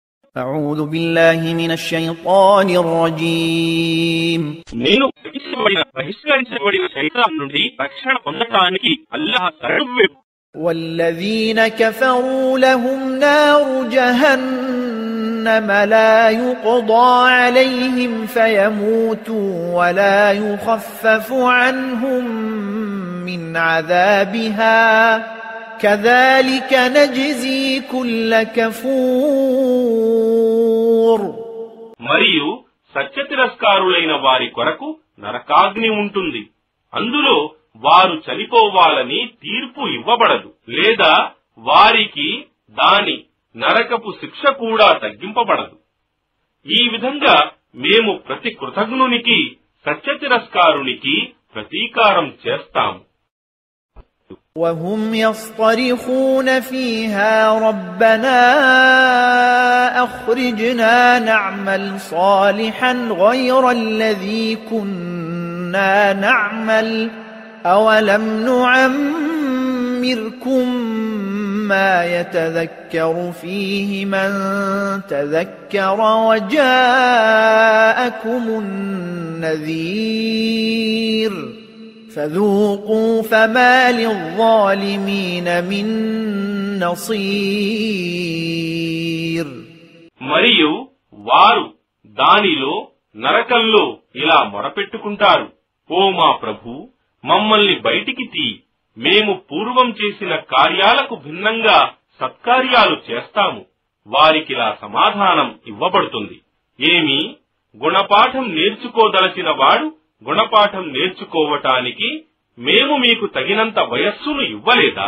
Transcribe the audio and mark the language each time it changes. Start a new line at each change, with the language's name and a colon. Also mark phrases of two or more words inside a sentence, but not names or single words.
Arabic: أعوذ بالله من الشيطان الرجيم
Telugu: నేను బహిష్కరించబడిన శైతాన్ నుండి రక్షణ పొందడానికి అల్లాహ్ శరణు.
Arabic: والذين كفروا لهم نار جهنم لا يقضى عليهم فيموتوا ولا يخفف عنهم من عذابها كذلك نجزي كل كفور.
Telugu: మరియు సత్య తిరస్కారులైన వారి కొరకు నరకాగ్ని ఉంటుంది. అందులో వారు చనిపోవాలని తీర్పు ఇవ్వబడదు, లేదా వారికి దాని నరకపు శిక్ష కూడా తగ్గింపబడదు. ఈ విధంగా మేము ప్రతి కృతజ్ఞునికి సత్య తిరస్కారునికి ప్రతీకారం చేస్తాము.
Arabic: وهم يصطرخون فيها ربنا أخرجنا نعمل صالحا غير الذي كنا نعمل أولم نعمركم ما يتذكر فيه من تذكر وجاءكم النذير فذوقوا فما للظالمين من نصير.
Telugu: మరియు వారు దానిలో నరకంలో ఇలా మొరపెట్టుకుంటారు, ఓ మా ప్రభు, మమ్మల్ని బయటికి తీ, మేము పూర్వం చేసిన కార్యాలకు భిన్నంగా సత్కార్యాలు చేస్తాము. వారికిలా సమాధానం ఇవ్వబడుతుంది, ఏమి గుణపాఠం నేర్చుకోదలచిన వాడు గుణపాఠం నేర్చుకోవటానికి మేము మీకు తగినంత వయస్సును ఇవ్వలేదా?